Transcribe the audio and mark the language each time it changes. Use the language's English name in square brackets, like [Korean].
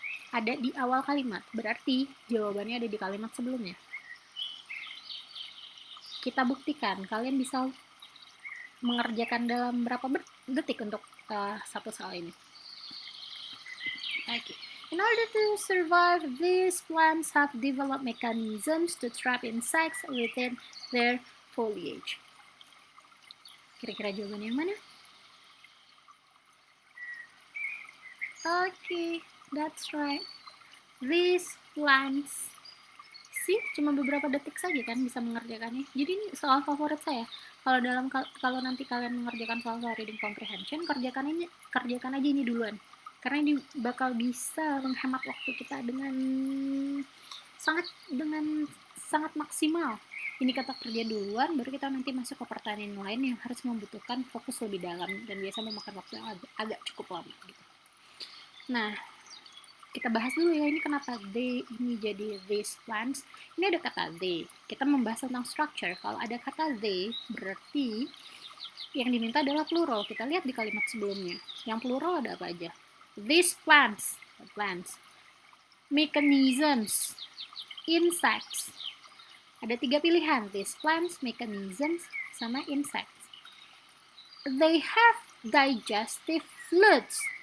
[Indonesian] Ada di awal kalimat, berarti jawabannya ada di kalimat sebelumnya. Kita buktikan, kalian bisa mengerjakan dalam berapa detik untuk satu soal ini. Oke, [English] In order to survive, these plants have developed mechanisms to trap insects within their foliage. [Indonesian] Kira-kira jawabannya yang mana? [English] Okay, that's right. These plants. See, [Indonesian] cuma beberapa detik saja kan bisa mengerjakannya. Jadi ini soal favorit saya. Kalau nanti kalian mengerjakan soal reading comprehension, kerjakan aja ini duluan. Karena ini bakal bisa menghemat waktu kita dengan sangat maksimal. Ini kata kerja duluan, baru kita nanti masuk ke pertanyaan lain yang harus membutuhkan fokus lebih dalam dan biasa memakan waktu yang agak cukup lama gitu. Nah, kita bahas dulu ya, ini kenapa they ini jadi these plants. Ini ada kata they. Kita membahas tentang structure. Kalau ada kata they, berarti yang diminta adalah plural. Kita lihat di kalimat sebelumnya. Yang plural ada apa aja? [English] These plants, mechanisms, insects. [Indonesian] Ada 3 pilihan, these plants, mechanisms, sama insects. [English] They have digestive fluids.